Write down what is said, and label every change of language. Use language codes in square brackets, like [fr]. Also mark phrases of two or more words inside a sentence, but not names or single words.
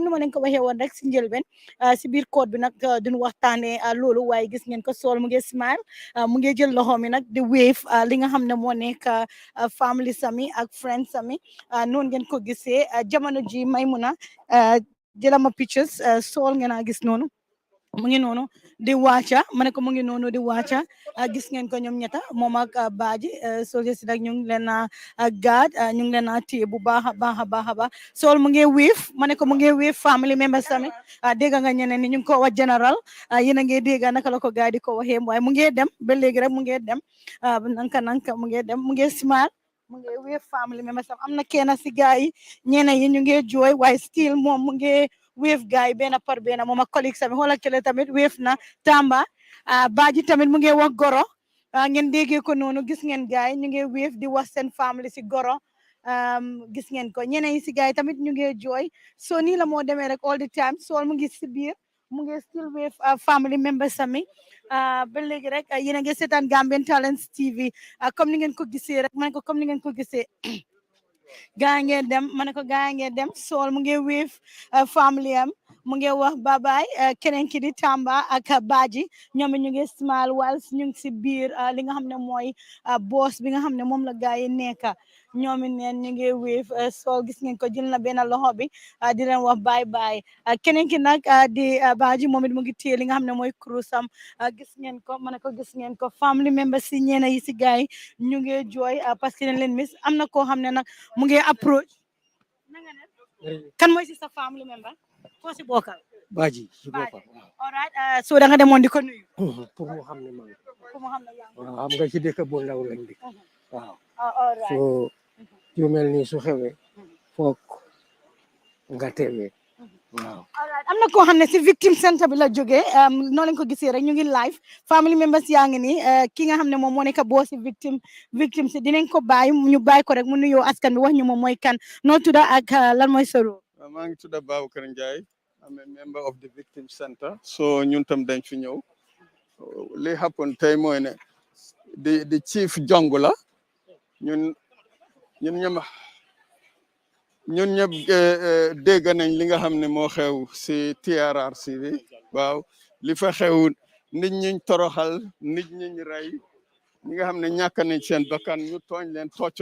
[wo] ni ma leen ko waxee woon rek si njëlbeen si biir code bi nag duñ waxtaanee loolu waaye gis ngeen ko Sol mu ngi smile mu ngi jël loxo mi nag di wave li nga xam ne moo nekk family sami ak friends sami noonu ngeen ko gisee jamono ji Maymuna jëlama pictures Sol ngeen a gis noonu mu ngi noonu di wàcca ma ne ko mu ngi noonu di wàcca gis ngeen ko ñoom ñetta moom ak Badjie soldiers si nag ñu ngi leen a gaad ñu ngi leen a téye bu baax a baax a baax a baax Sol mu ngi wéef ma ne ko mu ngi wéef [en] family members [wo] tamit dégg nga ñeneen ni ñu ngi ko wax général yéen a ngi dégg naka la ko gaay di ko waxee waaye mu ngi dem ba léegi rek mu ngi dem nanka mu ngi dem mu ngi smile mu ngi wéef [en] family members [wo] am na kenn si gaay yi ñeneen yi ñu ngi jooy waaye still moom mu ngi wéef gaay benn par benn moom ak collègue tamit xoolal kële tamit wéef na Tamba Badjie tamit mu ngi wax goro ngeen déggee ko noonu gis ngeen gaay ñu ngi wéef di wax seen family si goro gis ngeen ko ñeneen yi si gaay tamit ñu ngi jooy so nii la moo demee rek [en] all the time [wo] Sol mu ngi si biir mu ngi still wéef [en] family members [wo] sami ba léegi rek yéen a ngi seetaan Gambian Talents TV comme ni ngeen ko gisee rek ma ne ko comme ni ngeen ko gisee gaa ngeen dem ma ne ko gaa ngeen dem Sol mu ngi wéef family am mu ngi wax babaay keneen ki di Tamba ak Badjie ñoom ñu ngi smile whilst ñu ngi si biir li nga xam ne mooy boss bi nga xam ne moom la gaa yi nekka ñoom neen ñu ngi wéef Sol gis ngeen ko jël na benn loxo bi di leen wax [en] bye bye [wo] keneen ki nag di Badjie moom it mu ngi téye li nga xam ne mooy kurusam gis ngeen ko ma ne ko gis ngeen ko family members si ñeena yi si gaa yi ñu ngi jooy [fr] parce que [wo] dañ leen miss am na koo xam ne nag mu ngi approach kan mooy si sa [en] family member [wo] foo si bokkal Badjie si boppam [en] all right so [wo] da nga demoon di ko nuyu pour mu xam ne man pour mu xam ne yaa waaw xam nga ci dëkk bu ndaw lañ dëkk waaw [en] all right [wo] so yu mel nii su xewee foog nga teewee waaw am na koo xam ne si [en] victim center [wo] bi la jógee noonu lañ ko gisee rek ñu ngi live [en] family members [wo] yaa ngi nii ki nga xam ne moom moo nekk boo si victim si dinañ ko bàyyi ñu bàyyi ko rek mu nuyoo askan bi wax ñu moom mooy kan noo tudda ak lan mooy sa rôle maa ngi tudda Baboucarr Njie [en] I'm a member of the victim center [wo] so ñun tam dañ fi ñëw li happen tey mooy ne di chief jong la ñun ñëpp dégg nañ li nga xam ne moo xew si TRRC bi waaw li fa xew nit ñi toroxal nit ñi rey ñi nga xam ne ñàkk nañ seen bakkan ñu tooñ leen toccu